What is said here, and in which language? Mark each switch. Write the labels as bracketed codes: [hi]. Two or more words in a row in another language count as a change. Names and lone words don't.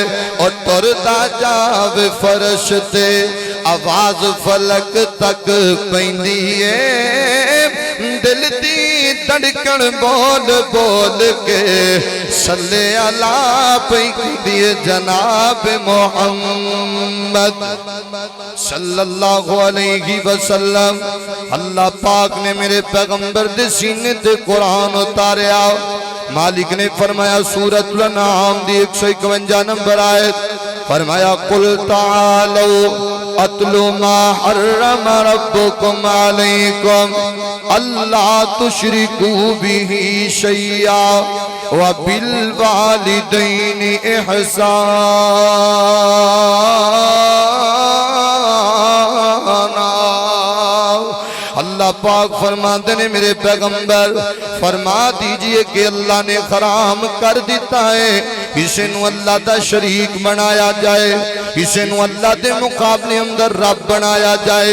[pa] اور تردا جاوے فرش تے آواز فلک تک پیندی ہے، دل دی دھڑکن بول بول کے [ar] صلی اللہ [pa] پہ کہندی جناب محمد [ar] صلی اللہ علیہ وسلم۔ [pa] اللہ پاک نے میرے پیغمبر دے سینے تے قرآن اتاریا۔ مالک نے فرمایا سورۃ الانعام دی 151 نمبر [ar] آیت فرمایا قل تعالوا اتلو ما حرم ربکم علیکم اللہ تشرکوا بہ شیئا وبالوالدین احسانا۔ [ur] اللہ پاک فرماتے ہیں میرے پیغمبر فرما دیجئے [pa] کہ اللہ نے حرام کر دیتا ہے اسے نو اللہ دا شریک بنایا جائے، اسے نو اللہ دے مقابلے اندر رب بنایا جائے۔